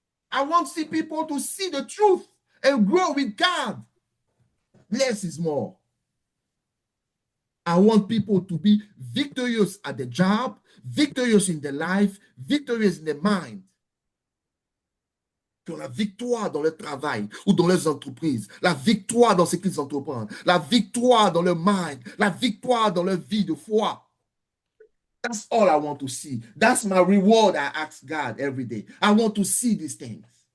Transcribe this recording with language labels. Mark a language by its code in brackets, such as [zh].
[en] I want see people to see the truth and grow with God. Less is more. I want people to be victorious at the job, victorious in their life, victorious in their mind. [fr] Qui ont la victoire dans leur travail ou dans leurs entreprises, la victoire dans ce qu'ils entreprennent, la victoire dans leur mind, la victoire dans leur vie de foi. [en] That's all I want to see. That's my reward I ask God every day. I want to see these things.